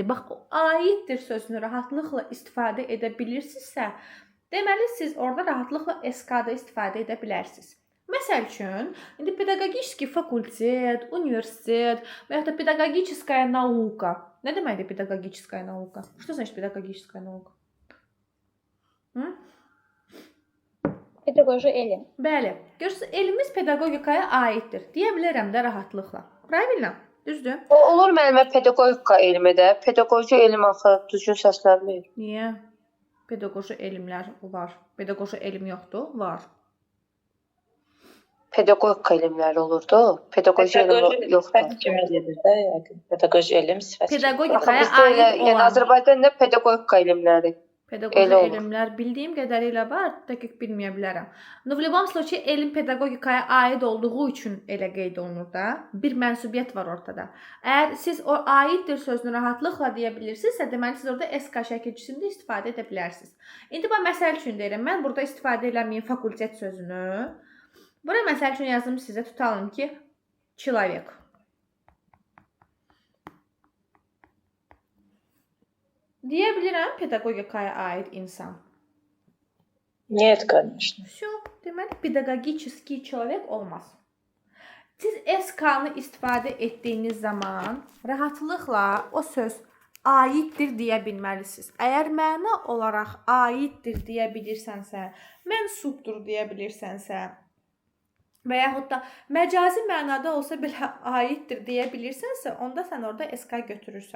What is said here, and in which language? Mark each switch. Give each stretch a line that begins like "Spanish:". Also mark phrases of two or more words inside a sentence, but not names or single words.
Azerbaijani: Bax, o aiddir sözünü rahatlıqla istifadə edə bilirsinizsə, deməli siz orada rahatlıqla SK-da istifadə edə bilərsiniz. Məsəl üçün, indi pedaqogический fakultet, universitet və ya da
Russian: pedaqogическая наука.
Azerbaijani: Nə deməkdir
Russian: pedaqogическая наука? Что значит pedaqogическая наука?
Azerbaijani: Pedaqoji elm. Bəli. Görürsüz, elmimiz pedaqogikaya aiddir. Deyə bilərəm də rahatlıqla. Правильно? Düzdür? O olur müəllimə pedaqogika elmi də. Pedaqoji elm axı düzgün səslənmir. Niyə? Pedaqoji elmlər var. Pedaqoji elm yoxdur? Var. Pedaqogika elmləri olurdu. Pedaqoji elm yoxdur. Kimi gedir də, yəqin. Pedaqoji elm sifət. Pedaqogikaya Bizdə elə, aid yəni olan Azərbaycanda pedaqogika elmləri. pedaqoji elə olur. elmlər bildiyim qədərilə var, dəqiq bilməyə bilərəm.
Russian: Но в любом случае
Azerbaijani: elm pedaqogikaya aid olduğu üçün elə qeyd olunur da. Bir mənsubiyyət var ortada. Əgər siz o aiddir sözünü rahatlıqla deyə bilirsinizsə, deməli siz orada SK şəkilçisində istifadə edə bilərsiniz. İndi bax məsəl üçün deyirəm, mən burada istifadə eləməyim fakultet sözünü. Bura məsəl üçün yazım sizə, tutalım ki, человек. Deyə bilirəm pedaqogikaya aid insan.
Russian: Нет, конечно. Все,
Azerbaijani: deməli
Russian: pedaqogический человек
Azerbaijani: olmaz. Siz SK-nı istifadə etdiyiniz zaman rahatlıqla o söz aiddir deyə bilməlisiniz. Əgər məna olaraq aiddir deyə bilirsənsə, mənsubdur deyə bilirsənsə və yaxud da məcazi mənada olsa belə aiddir deyə bilirsənsə, onda sən orada SK götürürsən.